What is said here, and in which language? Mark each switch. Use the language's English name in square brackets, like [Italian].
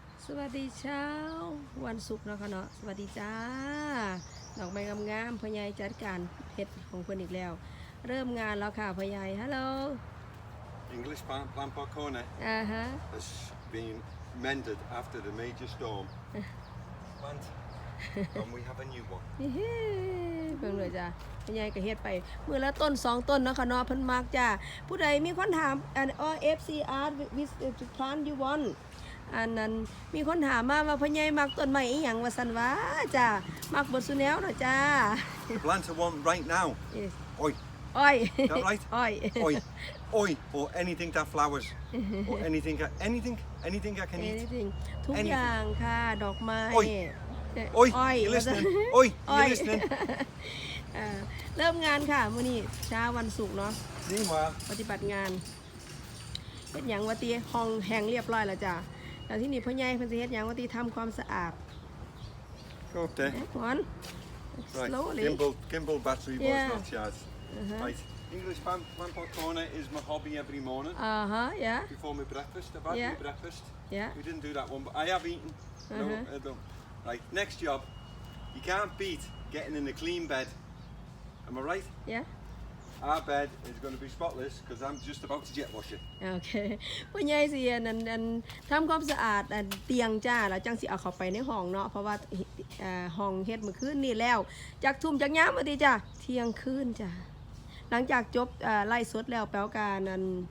[Thai] สวัสดีเช้าวันศุกร์นะคะเนาะสวัสดีจ้าดอกไม้งามๆพ่อใหญ่จัดการเฮ็ดของเพิ่นอีกแล้วเริ่มงานแล้วค่ะพ่อใหญ่ฮัลโหล [English] English plant corner has been mended after the major storm. Plant, and we have a new one. [Thai] เพิ่งเลยจ้าพ่อใหญ่ก็เฮ็ดไปมื้อละต้น2ต้นเนาะค่ะเนาะเพิ่นมักจ้าผู้ใดมีคนถาม [English] FC art with plant you want [Thai] อันนั้นมีคนถามมาว่าพ่อใหญ่มักต้นไม้อีหยังว่าซั่นว่าจ้ามักเบิดซุแนวเนาะจ้า [English] The plants I want right now. Yes. Oi. อ้อย Is that right? อ้อย Oi. Oi. Or anything that flowers. Or anything I can eat. [Thai] anything ทุกอย่างค่ะดอกไม้ [English] Oi. Oi. You listening? Oi. You listening? [Thai] เริ่มงานค่ะมื้อนี้เช้าวันศุกร์เนาะ [English] Meanwhile. [Thai] ปฏิบัติงานเฮ็ดหยังว่าติห้องแห้งเรียบร้อยแล้วจ้ะแล้วที่นี่พ่อใหญ่เพิ่นสิเฮ็ดหยังว่าติทำความสะอาด [English] Go up there. One Right. slowly Gimbal battery was Yeah. not charged. Right. English plant corner is my hobby every morning. yeah Before my breakfast. I've had Yeah. my breakfast. yeah We didn't do that one, but I have eaten. No, I don't. Right, next job. You can't beat getting in a clean bed. Am I right? yeah Our bed is going to be spotless because I'm just about to jet wash it. [Thai] โอเคพ่อใหญ่สิอันทำความสะอาดเตียงจ้าแล้วจังสิเอาเข้าไปในห้องเนาะเพราะว่าห้องเฮ็ดเมื่อคืนนี่แล้วจากทุ่มจากยามมื้อติจ้ะเที่ยงคืนจ้ะหลังจากจบไล่สดแล้วแปลการนั้น